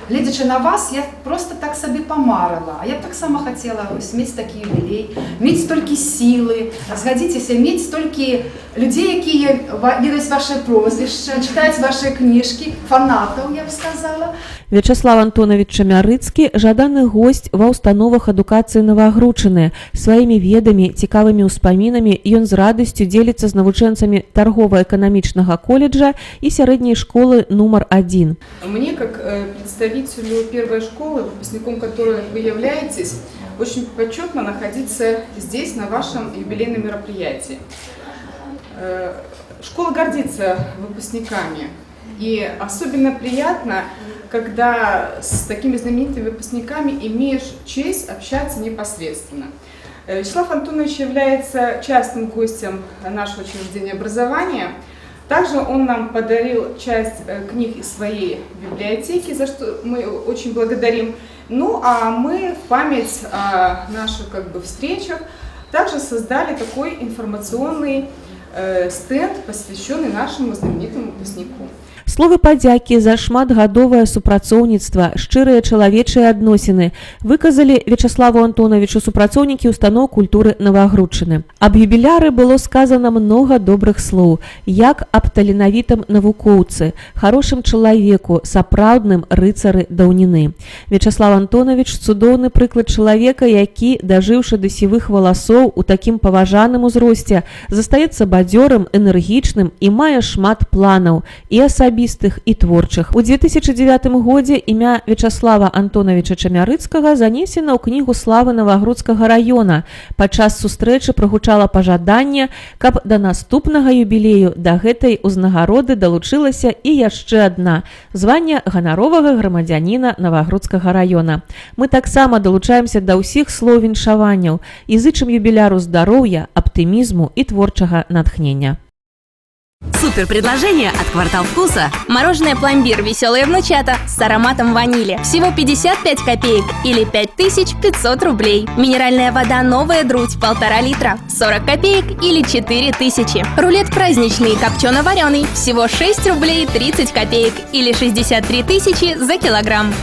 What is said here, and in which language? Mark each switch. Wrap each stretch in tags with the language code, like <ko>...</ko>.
<be>Гледзячы на вас, я просто так сабе памарыла. А я б таксама хацела мець такі юбілей, мець столькі сілы, згадзіцеся, мець столькі людзей, якія ведаюць ваше прозвішча, чытаюць ваши кніжкі, фанатаў, я б сказала. Вячаслав Антонович Чамярыцкі – жаданы госць ва ўстановах адукацыі Навагрудчыны. Сваімі ведамі, цікавымі ўспамінамі ён з радасцю дзеліцца з навучэнцамі</be> <ru>торгово-экономичного колледжа и средней школы номер 1. Мне, как представителю первой школы, выпускником которой вы являетесь, очень почетно находиться здесь, на вашем юбилейном мероприятии. Школа гордится выпускниками, и особенно приятно, когда с такими знаменитыми выпускниками имеешь честь общаться непосредственно. Вячеслав Антонович является частым гостем нашего учреждения образования. Также он нам подарил часть книг из своей библиотеки, за что мы очень благодарим. Ну а мы в память о наших встречах также создали такой информационный стенд, посвященный нашему знаменитому выпускнику.</ru> <be>Словы падзякі за шматгадовае супрацоўніцтва, шчырыя чалавечыя адносіны выказалі Вячаславу Антоновичу супрацоўнікі устаноў культуры Навагрудчыны. Аб юбіляры было сказана многа добрых слоў, як аб таленавітым навукоўцы, хорошым чалавеку, сапраўдным рыцары даўніны. Вячаслав Антонович цудоўны прыклад чалавека, які, дажыўшы да сівых валасоў у такім паважаным узросце, застаецца бадзёрым, энергічным і мае шмат планаў і асабістых і творчых. У 2009 годзе імя Вячаслава Антоновича Чамярыцкага занесена ў кнігу славы Навагрудскага района. Падчас сустрэчы прагучала пажаданне, каб да наступнага юбілею да гэтай узнагароды далучылася і яшчэ адна – званне ганаровага грамадзяніна Навагрудскага района. Мы таксама далучаемся да ўсіх слоў віншаванняў і зычым юбіляру здароўя, аптымізму і творчага натхнення.</be> <ru>Супер предложение от «Квартал вкуса». Мороженое пломбир «Веселые внучата» с ароматом ванили. Всего 55 копеек или 5500 рублей. Минеральная вода «Новая Друдь» 1,5 литра. 40 копеек или 4000. Рулет праздничный копчено-вареный. Всего 6 рублей 30 копеек или 63 тысячи за килограмм.</ru>